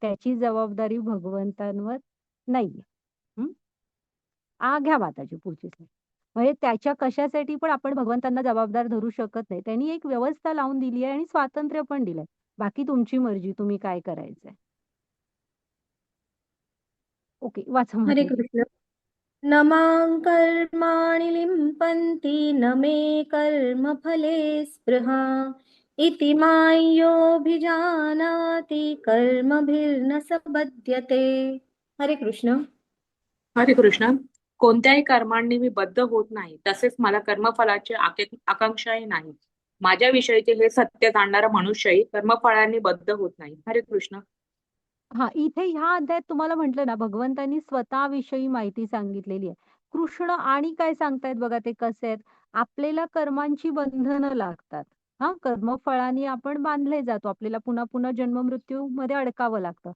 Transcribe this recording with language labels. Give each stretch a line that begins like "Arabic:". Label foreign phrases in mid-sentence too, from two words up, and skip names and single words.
Marathi: त्याची जबाबदारी भगवंतांवर नाहीये. घ्या माताजी पुढची स्लाईड. म्हणजे त्याच्या कशासाठी पण आपण भगवंतांना जबाबदार धरू शकत नाही. त्यांनी एक व्यवस्था लावून दिली आहे आणि स्वातंत्र्य पण दिलंय. बाकी तुमची मर्जी, तुम्ही काय करायचंय. ओके, वाचा हरे माताजी. कृष्ण.
Sanskrit: न मां कर्माणि लिम्पन्ति न मे कर्मफले स्पृहा इति मां योऽभिजानाति कर्मभिर्न स बध्यते.
Marathi: हरे कृष्ण. हरे कृष्ण. कोणत्याही कर्मांनी मी बद्ध होत नाही, तसेच मला कर्मफलाची आकांक्षाही नाही. माझ्याविषयीचे हे सत्य जाणणारा मनुष्यही कर्मफळांनी बद्ध होत नाही. हरे कृष्ण. इथे ह्या अध्यायात तुम्हाला म्हटलं ना, भगवंतांनी स्वतःविषयी माहिती सांगितलेली आहे. कृष्ण आणि काय सांगतायत बघा, ते कसे आहेत. आपल्याला कर्मांची बंधनं लागतात. कर्मफळांनी आपण बांधले जातो. आपल्याला पुन्हा पुन्हा जन्म मृत्यू मध्ये अडकावं लागतं.